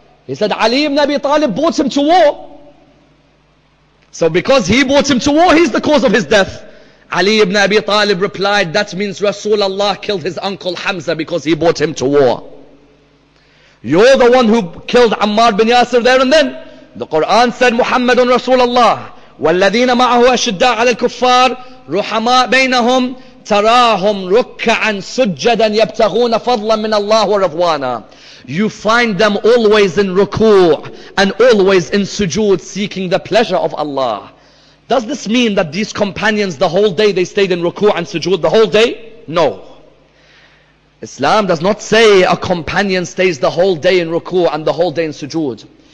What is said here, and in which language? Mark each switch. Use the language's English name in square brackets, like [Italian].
[English] He said, Ali ibn Abi Talib brought him to war. So because he brought him to war, he's the cause of his death. Ali ibn Abi Talib replied, that means Rasulullah killed his uncle Hamza because he brought him to war. You're the one who killed Ammar bin Yasir there and then. The Quran said, Muhammadun Rasulullah. [Arabic] والذين معه أشداء على الكفار رحماء بينهم تراهم ركعا سجدا يبتغون فضلا من الله ورضوانا. [English] You find them always in ruku' and always in sujood, seeking the pleasure of Allah. Does this mean that these companions the whole day they stayed in ruku' and sujood the whole day? No. Islam does not say a companion stays the whole day in ruku' and the whole day in sujood.